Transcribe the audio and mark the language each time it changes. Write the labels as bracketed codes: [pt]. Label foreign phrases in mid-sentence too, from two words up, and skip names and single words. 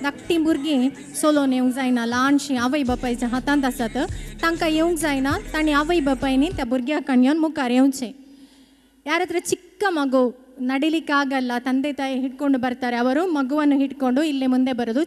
[kok] जायतीं भुरगीं सोलोन येवंक जायना, ल्हानशीं आवय बापायच्या हातांत आसात, तांकां येवंक जायना. तांणी आवय बापायनी त्या भुरग्याक येवन मुखार येवचें. [kn] ಯಾರ ಹತ್ರ ಚಿಕ್ಕ ಮಗು ನಡಿಲಿಕ್ಕಾಗಲ್ಲ, ತಂದೆ ತಾಯಿ ಹಿಡ್ಕೊಂಡು ಬರ್ತಾರೆ, ಅವರು ಮಗುವನ್ನು ಹಿಡ್ಕೊಂಡು ಇಲ್ಲೇ ಮುಂದೆ ಬರೋದು.